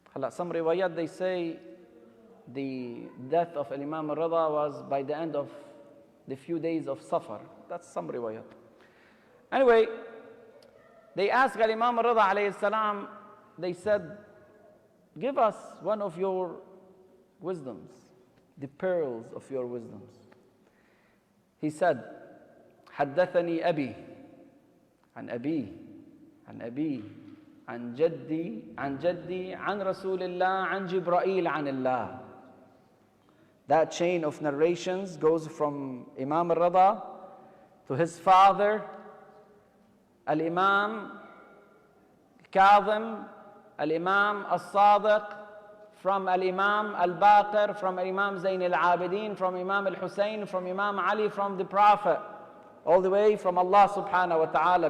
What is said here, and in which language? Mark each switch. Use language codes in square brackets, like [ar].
[en] Some riwayat, they say the death of Imam al-Rida was by the end of the few days of Safar. That's some riwayat. Anyway, they asked Imam al-Rida alayhi salam, they said, give us one of your wisdoms, the pearls of your wisdoms. He said, [ar] حدثني أبي عن أبي عن أبي عن جدي عن جدي عن رسول الله عن جبرائيل عن الله. [en] That chain of narrations goes from Imam al-Rida to his father, Al-Imam al-Kazim, Al-Imam al-Sadiq, from Al-Imam al-Baqir, from Imam Zayn al-Abidin, from Imam al-Hussein, from Imam Ali, from the Prophet, all the way from Allah subhanahu wa ta'ala.